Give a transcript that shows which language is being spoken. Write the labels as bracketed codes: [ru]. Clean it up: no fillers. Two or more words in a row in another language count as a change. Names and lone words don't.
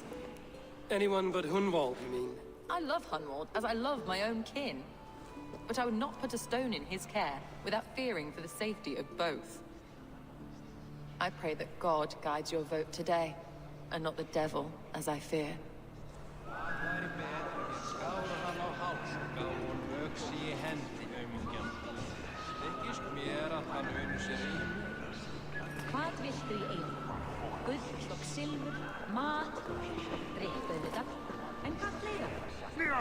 [en] Anyone but Hunwald, you mean? I love Hunwald, as I love my own kin. But I would not put a stone in his care without fearing for the safety of both. I pray that God guides your vote today, and not the devil, as I fear. [is] Hvað viltu í einu? Gull og silfur, mat, drykk auðvitað, en hvað fleira?